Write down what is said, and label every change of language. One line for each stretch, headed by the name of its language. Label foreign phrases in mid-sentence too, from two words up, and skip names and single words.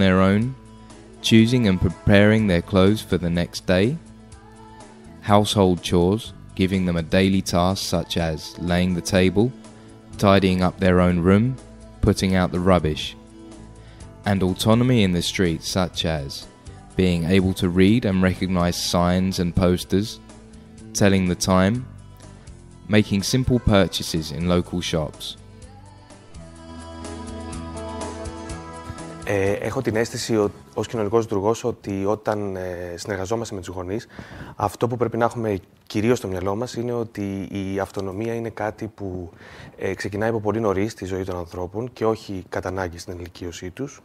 English: their own, choosing and preparing their clothes for the next day, household chores, giving them a daily task such as laying the table, tidying up their own room, putting out the rubbish, and autonomy in the street such as being able to read and recognize signs and posters, telling the time, making simple purchases in local shops.
Greek: Έχω την αίσθηση ως κοινωνικός λειτουργός ότι όταν συνεργαζόμαστε με τους γονείς, αυτό που πρέπει να έχουμε κυρίως στο μυαλό μας είναι ότι η αυτονομία είναι κάτι που ξεκινάει από πολύ νωρίς στη ζωή των ανθρώπων και όχι κατά ανάγκη στην ενηλικίωσή τους.